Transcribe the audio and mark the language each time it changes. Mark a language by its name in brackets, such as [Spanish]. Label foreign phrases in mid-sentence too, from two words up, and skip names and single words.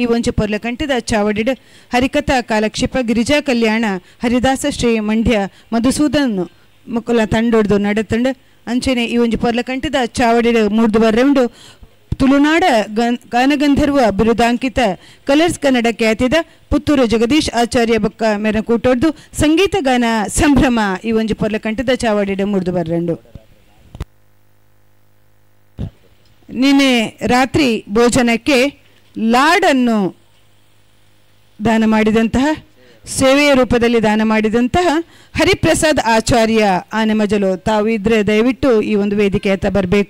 [Tulu] ಒಂಜಿ ಪೊರ್ಲಕಂಠದ ಚಾವಡಿಡ್ ಹರಿಕಥಾ ಕಾಲಕ್ಷೇಪ ಗಿರಿಜಾ ಕಲ್ಯಾಣ ಹರಿದಾಸ ಶ್ರೀ ಮಂಡ್ಯ ಮಧುಸೂದನ್ ಮುಕುಲ ತಂಡೊಡ್ದು ನಡೆತಂಡ್ ಅಂಚೆನೆ ಈ ಒಂಜಿ ಪೊರ್ಲಕಂಠದ ಚಾವಡಿಡ್ ಮೂರ್ದು ಬರ್ರೆಂಡು ತುಳುನಾಡ ಗಾನಗಂಧರ್ವ ಬಿರುದಾಂಕಿತ ಕಲರ್ಸ್ ಕನ್ನಡ ಖ್ಯಾತಿದ ಪುತ್ತೂರು ಜಗದೀಶ್ ಆಚಾರ್ಯ ಬೊಕ್ಕ ಮೇರ ಕೂಟೊಡ್ದು ಸಂಗೀತ ಗಾನ ಸಂಭ್ರಮ ಈ ಒಂಜಿ ಪೊರ್ಲಕಂಠದ ಚಾವಡಿಡ್ ಮೂರ್ದು ಬರ್ರೆಂಡು. [Kannada] ನಿನ್ನೆ ರಾತ್ರಿ ಭೋಜನಕ್ಕೆ ಲಾಡನ್ನು ದಾನ ಮಾಡಿದಂತಹ ಸೇವೆಯ ರೂಪದಲ್ಲಿ ದಾನ ಮಾಡಿದಂತಹ ಹರಿಪ್ರಸಾದ್ ಆಚಾರ್ಯ ಆನೆಮಜಲು ತಾವು ಇದ್ರೆ ದಯವಿಟ್ಟು ಈ ಒಂದು ವೇದಿಕೆ ಹತ್ತ ಬರಬೇಕು.